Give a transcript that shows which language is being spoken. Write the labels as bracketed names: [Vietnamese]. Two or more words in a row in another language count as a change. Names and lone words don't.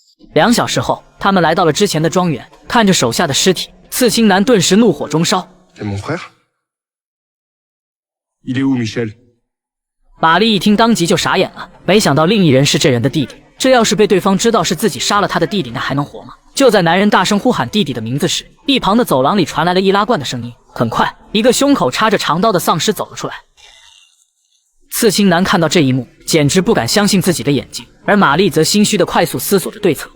[Chinese] 2 小时后，他们来到了之前的庄园，看着手下的尸体，刺青男顿时怒火中烧。 [French] C'est mon frère? Il est où, Michel? [Chinese] 玛丽一听，当即就傻眼了，没想到另一人是这人的弟弟。这要是被对方知道是自己杀了他的弟弟，那还能活吗？就在男人大声呼喊弟弟的名字时，一旁的走廊里传来了易拉罐的声音。很快，一个胸口插着长刀的丧尸走了出来。刺青男看到这一幕，简直不敢相信自己的眼睛，而玛丽则心虚的快速思索着对策。